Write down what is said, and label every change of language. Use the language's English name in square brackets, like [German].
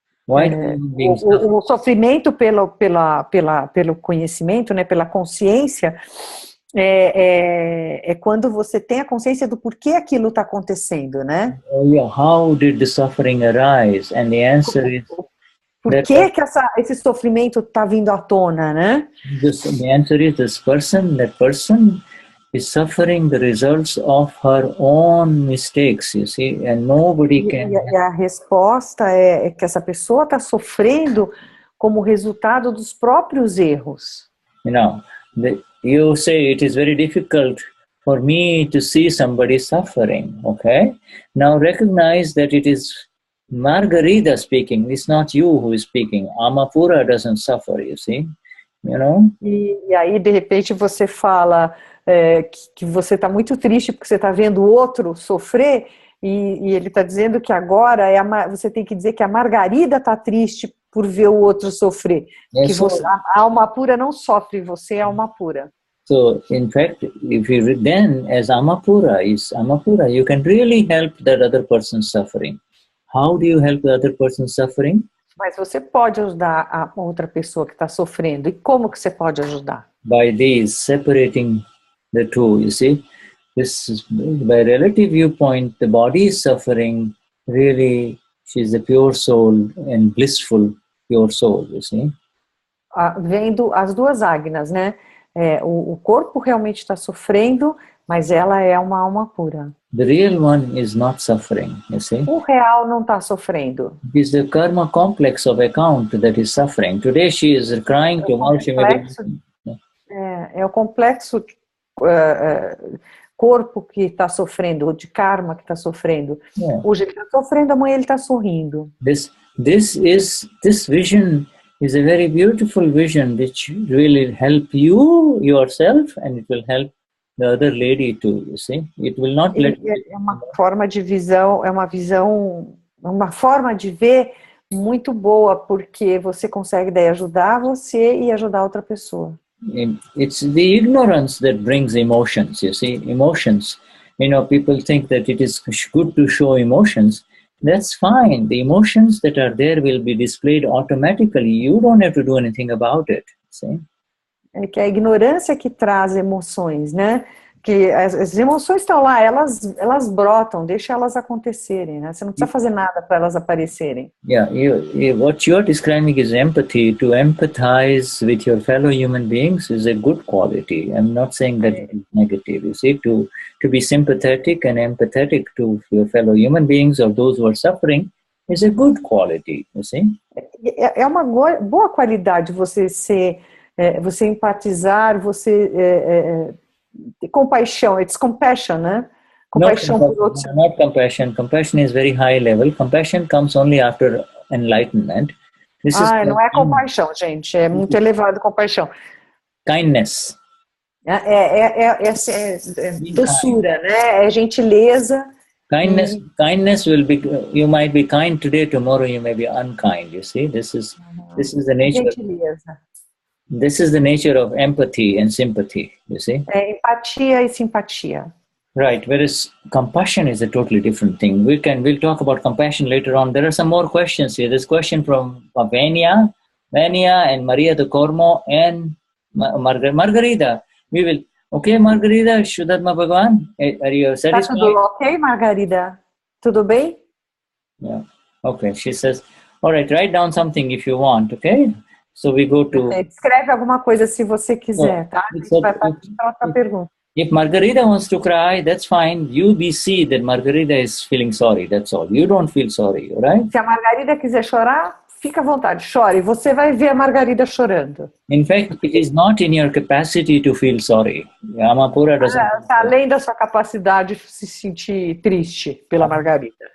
[Portuguese] O sofrimento pelo conhecimento, né, pela consciência, é quando você tem a consciência do porquê aquilo está acontecendo, né? [English] How did the suffering arise? And the answer is... [Portuguese] Por que esse sofrimento está vindo à tona, né? [English] The answer is that person is suffering the results of her own mistakes, you see, and nobody can... [Portuguese] E a resposta é que essa pessoa está sofrendo como resultado dos próprios erros. [English] You know, you say it is very difficult for me to see somebody suffering, okay? Now recognize that it is Margarita speaking, it's not you who is speaking. Amapura doesn't suffer, you see, you know? [Portuguese] E aí, de repente, você fala que você está muito triste porque você está vendo o outro sofrer e ele está dizendo que agora você tem que dizer que a Margarida está triste por ver o outro sofrer. Que a alma pura não sofre, você é alma pura. [English] So, in fact, if you then, as Amapura, you can really help that other person suffering. How do you help the other person suffering? [Portuguese] Mas você pode ajudar a outra pessoa que está sofrendo. E como que você pode ajudar? [English] By these, separating the two, you see. This, by relative viewpoint, the body is suffering. Really, she's a pure soul and blissful pure soul, you see. [Portuguese] Vendo as duas ágnas, né? O corpo realmente está sofrendo, mas ela é uma alma pura. [English] The real one is not suffering, you see. [Portuguese] O real não está sofrendo. [English] It is the karma complex of account that is suffering. Today she is crying, tomorrow she may be... [Portuguese] É o complexo corpo que está sofrendo, ou de karma que está sofrendo. [English] Yeah. [Portuguese] Hoje ele está sofrendo, amanhã ele está sorrindo. [English] This vision is a very beautiful vision which will help you yourself and it will help the other lady too, you see. It will not let... [Portuguese] É uma forma de visão, uma forma de ver muito boa, porque você consegue daí ajudar você e ajudar outra pessoa. [English] It's the ignorance that brings emotions, you see. Emotions, you know, people think that it is good to show emotions, that's fine. The emotions that are there will be displayed automatically. You don't have to do anything about it. See? [Portuguese] É que a ignorância que traz emoções, né? Que as emoções estão lá, elas brotam, deixa elas acontecerem, né? Você não precisa fazer nada para elas aparecerem. [English] Yeah, what you're describing is empathy. To empathize with your fellow human beings is a good quality. I'm not saying that it's negative. You see, to be sympathetic and empathetic to your fellow human beings or those who are suffering is a good quality. You see? [Portuguese] É uma boa qualidade você ser, você empatizar, você compaixão, [English] it's compassion, [Portuguese] né? Compaixão por outros. [English] Not compassion. Compassion is very high level. Compassion comes only after enlightenment. [Portuguese] Não é compaixão, gente. É muito elevado compaixão. [English] Kindness. [Portuguese] É doçura, né? É gentileza. [English] Kindness will be. You might be kind today. Tomorrow you may be unkind. You see, this is the nature. [Portuguese] Gentileza. [English] This is the nature of empathy and sympathy, you see? [Portuguese] Empatia e simpatia. [English] Right, whereas compassion is a totally different thing. We'll talk about compassion later on. There are some more questions here. There's a question from Vania and Maria de Cormo and Margarida. Okay, Margarida, Shuddhatma Bhagavan, are you satisfied? [Portuguese] Tá tudo ok, Margarida? Tudo bem? [English] Yeah, okay, she says, all right, write down something if you want, okay? So we go to... [Portuguese] Escreve alguma coisa se você quiser, tá? A gente vai para outra pergunta. [English] If Margarida wants to cry, that's fine. You see that Margarida is feeling sorry, that's all. You don't feel sorry, right? [Portuguese] Se a Margarida quiser chorar, fica à vontade, chore. Você vai ver a Margarida chorando. [English] In fact, it is not in your capacity to feel sorry. Yamapura doesn't... [Portuguese] Está além da sua capacidade de se sentir triste pela Margarida.